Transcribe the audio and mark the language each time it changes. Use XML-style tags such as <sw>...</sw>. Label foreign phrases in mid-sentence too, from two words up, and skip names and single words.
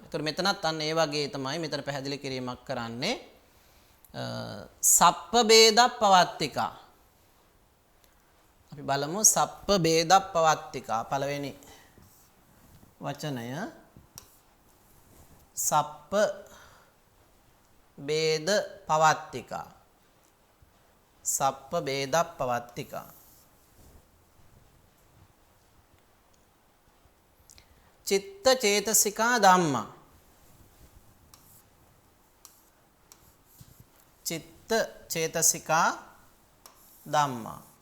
<si>ඒතර මෙතනත් අන්න ඒ වගේ තමයි මෙතන පැහැදිලි කිරීමක් කරන්නේ</si> <pi>සප්ප බේදප්පවත්තිකා.</pi> <si>අපි බලමු</si> <pi>සප්ප බේදප්පවත්තිකා</pi> <si>පළවෙනි වචනය සප්ප</si> <pi>බේද පවත්තිකා සප්ප බේදප්පවත්තිකා චිත්ත චේතසිකා ධම්මා චිත්ත චේතසිකා ධම්මා</pi>